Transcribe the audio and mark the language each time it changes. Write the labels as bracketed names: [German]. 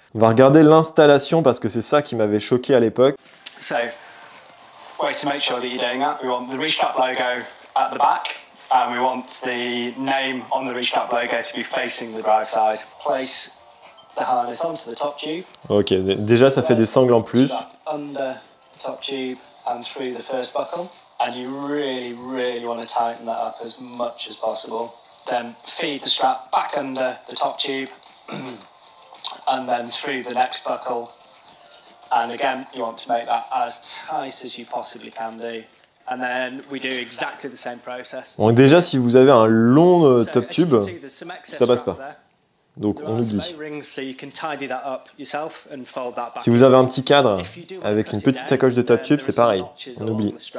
[French] On va regarder l'installation, parce que c'est ça qui m'avait choqué à l'époque. [English] Way to make sure that you're doing that, we want the Restrap logo at the back, and we want the name on the Restrap logo to be facing the drive side. Place the harness onto the top tube. [French] Ok, déjà ça fait des sangles en plus. [English] Under the top tube and through the first buckle, and you really want to tighten that up as much as possible. Then feed the strap back under the top tube, and then through the next buckle. And again, you want to make that as tight as you possibly can do. And then we do exactly the same process. [French] Donc déjà, si vous avez un long top tube, ça passe pas. Donc on oublie. [English] So you can tidy that up yourself and fold that back. [French] Si vous avez un petit cadre avec une petite sacoche de top tube, c'est pareil, on oublie.